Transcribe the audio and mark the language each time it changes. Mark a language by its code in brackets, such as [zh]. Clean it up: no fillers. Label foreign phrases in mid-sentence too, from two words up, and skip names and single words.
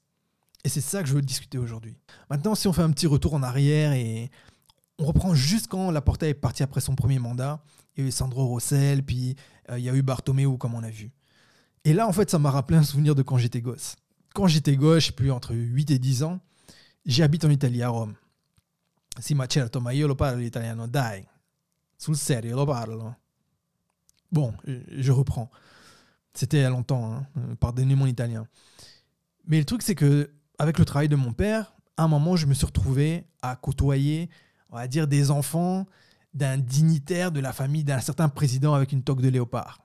[fr] Et c'est ça que je veux discuter aujourd'hui. Maintenant, si on fait un petit retour en arrière et on reprend juste quand Laporta est parti après son premier mandat, il y a eu Sandro Rosell, puis il y a eu Bartomeu, comme on a vu. Et là, en fait, ça m'a rappelé un souvenir de quand j'étais gosse. Quand j'étais gosse, je sais plus, entre 8 et 10 ans, j'habite en Italie, à Rome. [it] Sì, ma certo, ma io lo parlo l'italiano, dai. Sul serio, lo parlo. [fr] Bon, je reprends. C'était il y a longtemps, hein. Pardonnez mon italien. Mais le truc, c'est que avec le travail de mon père, à un moment, je me suis retrouvé à côtoyer, on va dire, des enfants d'un dignitaire de la famille d'un certain président avec une toque de léopard.